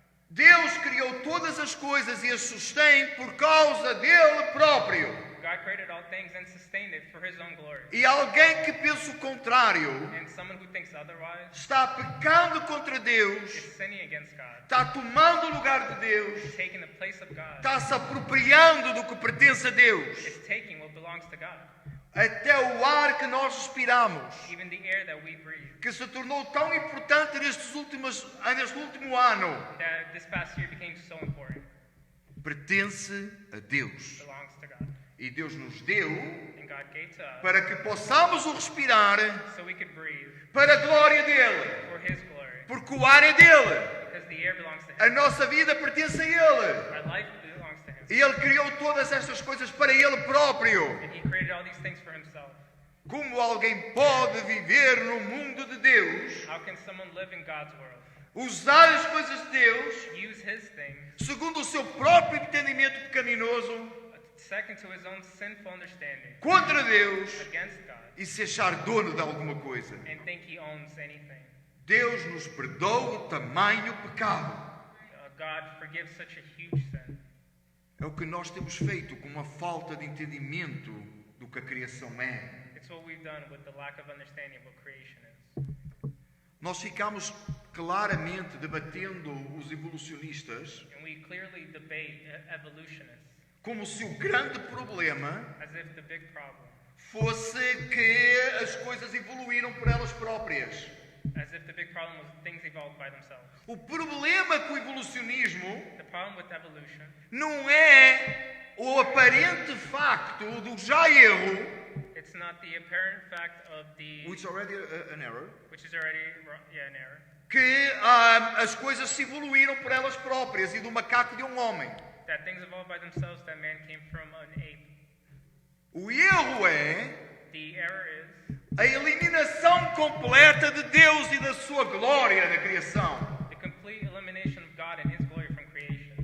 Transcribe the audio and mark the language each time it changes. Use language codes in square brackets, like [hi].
[pt] Deus criou todas as coisas e as sustém por causa dele próprio. [en] God created all things and sustained it for his own glory. [pt] E alguém que pensa o contrário [en] And someone who thinks otherwise [pt] está pecando contra Deus, [en] is sinning against God, [pt] está tomando o lugar de Deus, [en] is taking the place of God, [pt] está se apropriando do que pertence a Deus. [en] is taking what belongs to God. [pt] Até o ar que nós respiramos, [en] Even the air that we breathe, [pt] que se tornou tão importante neste último ano, [en] that this past year became so important, [pt] pertence a Deus. [en] belongs to God. [pt] E Deus nos deu [en] And God gave to us [pt] para que possamos o respirar [en] so we could breathe [pt] para a glória dele, [en] for his glory, [pt] porque o ar é dele. [en] because the air belongs to [pt] A [en] him. [pt] nossa vida pertence a ele. [en] Our life belongs to him. [pt] E ele criou todas estas coisas para ele próprio. [en] And he created all these things for himself. [pt] Como alguém pode viver no mundo de Deus, [en] How can someone live in God's world? [pt] usar as coisas de Deus [en] Use his things [pt] segundo o seu próprio entendimento pecaminoso [en] second to his own sinful understanding [pt] contra Deus [en] against God [pt] e se achar dono de alguma coisa? [en] and think he owns anything. [pt] Deus nos perdoa o tamanho pecado. [en] God forgives such a huge sin. [pt] É o que nós temos feito com uma falta de entendimento do que a criação é. [en] It's what we've done with the lack of understanding of what creation is. [pt] Nós ficamos claramente debatendo os evolucionistas [en] And we clearly debate evolutionists [pt] como se o grande problema [en] as if the big problem, [pt] fosse que as coisas evoluíram por elas próprias. [en] as if the big problem was things evolved by themselves. [pt] O problema com o evolucionismo [en] The problem with evolution [pt] não é o aparente facto do já erro, [en] it's not the apparent fact of the which is already an error, which is already an error, [pt] que as coisas se evoluíram por elas próprias e do macaco de um homem. [en] that things evolved by themselves, that man came from an ape. [pt] O erro é [en] The error is [pt] a eliminação completa de Deus e da sua glória na criação. [en] the complete elimination of God and His glory from creation.